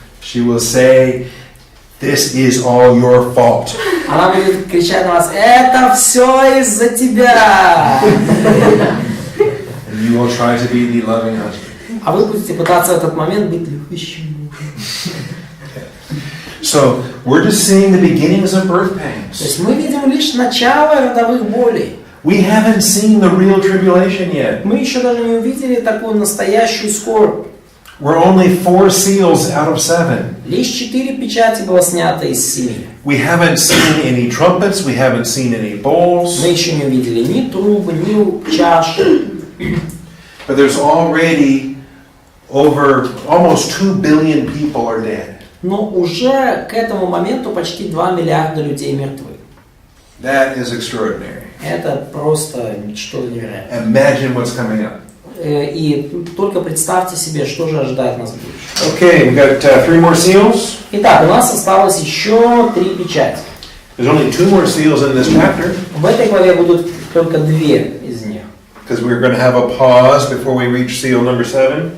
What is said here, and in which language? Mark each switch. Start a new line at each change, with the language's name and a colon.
English: She will say, "This is all your fault."
Russian: Она будет кричать на вас: это все из-за тебя!
English: And you will try to be the loving husband.
Russian: А вы будете пытаться в этот момент быть любящим мужем.
English: So we're just seeing the beginnings of birth pangs.
Russian: То есть мы видим лишь начало родовых болей.
English: We haven't seen the real tribulation yet.
Russian: Мы еще даже не увидели такую настоящую скорбь.
English: We're only 4 seals out of 7.
Russian: Лишь 4 печати было снято из 7.
English: We haven't seen any trumpets. We haven't seen any bowls.
Russian: Мы еще не увидели ни трубы, ни чаш.
English: But there's already over almost 2 billion people are dead.
Russian: Но уже к этому моменту почти 2 миллиарда людей мертвы.
English: That is extraordinary.
Russian: Это просто что-то невероятное.
English: Imagine what's coming up.
Russian: И только представьте себе, что же ожидает нас в будущем.
English: Okay, we got 3 more seals.
Russian: Итак, у нас осталось еще 3 печати.
English: There's only 2 more seals in this chapter
Russian: В этой главе будут только 2 из них.
English: because we're going to have a pause before we reach seal number 7.